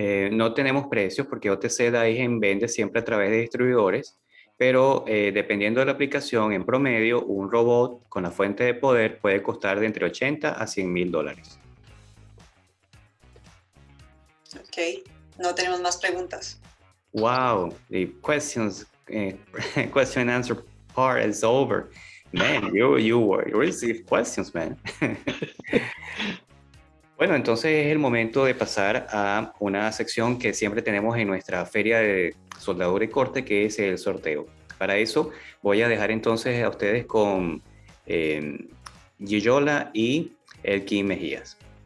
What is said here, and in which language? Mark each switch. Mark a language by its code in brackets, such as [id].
[es] No tenemos precios porque OTC-DAIHEN vende siempre a través de distribuidores, pero dependiendo de la aplicación, en promedio, un robot con la fuente de poder puede costar de entre 80 a 100 mil dólares. Ok, no tenemos más preguntas. [en] Wow, the question and answer part is over. Man, you receive questions, man. [es] Bueno, entonces es el momento de pasar a una sección que siempre tenemos en nuestra Feria de Soldadura y Corte, que es el sorteo. Para eso voy a dejar entonces a ustedes con Giyola y Elkin Mejías.